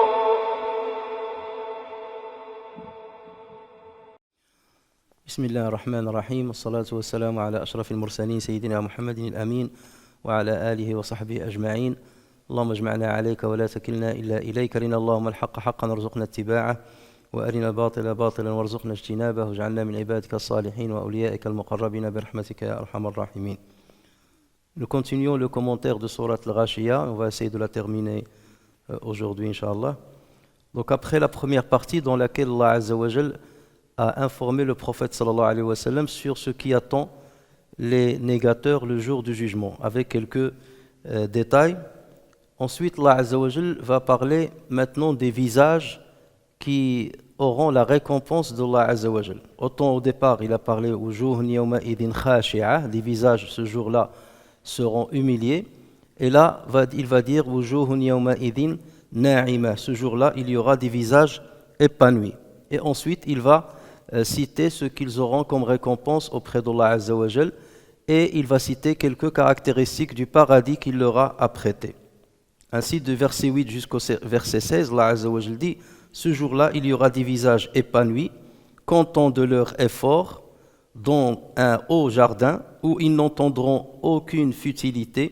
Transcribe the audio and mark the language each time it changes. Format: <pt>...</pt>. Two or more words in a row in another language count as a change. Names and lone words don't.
<ar>بسم الله الرحمن الرحيم والصلاة والسلام على أشرف المرسلين سيدنا محمد الأمين وعلى آله وصحبه أجمعين. اللهم اجمعنا عليك ولا تكلنا إلا إليك، أرنا اللهم الحق حقا وارزقنا اتباعه وأرنا الباطل باطلا وارزقنا اجتنابه واجعلنا من عبادك الصالحين وأوليائك المقربين برحمتك يا أرحم الراحمين.</ar> <fr>Nous continuons le commentaire de Surat Al-Ghashiyah. On va essayer de la terminer aujourd'hui,</fr> <ar>إن شاء الله.</ar> <fr>Donc après la première partie dans laquelle Allah</fr> <ar>عز وجل</ar> <fr>a informé le prophète</fr> <ar>صلى الله عليه وسلم</ar> <fr>sur ce qui attend les négateurs le jour du jugement, avec quelques détails. Ensuite, Allah</fr> <ar>عز وجل</ar> <fr>va parler maintenant des visages qui auront la récompense d'Allah</fr> <ar>عز وجل.</ar> <fr>Autant au départ, il a parlé</fr> <ar>وجوه يومئذ خاشعة,</ar> <fr>les visages ce jour-là seront humiliés. Et là, il va dire</fr> <ar>وجوه يومئذ ناعمة,</ar> <fr>ce jour-là, il y aura des visages épanouis. Et ensuite, il va citer ce qu'ils auront comme récompense auprès d'Allah</fr> <ar>عز وجل,</ar> <fr>et il va citer quelques caractéristiques du paradis qu'il leur a apprêté. Ainsi, de verset 8 jusqu'au verset 16, Allah</fr> <ar>عز وجل</ar> <fr>dit: ce jour-là, il y aura des visages épanouis, contents de leur effort, dans un haut jardin où ils n'entendront aucune futilité.</fr>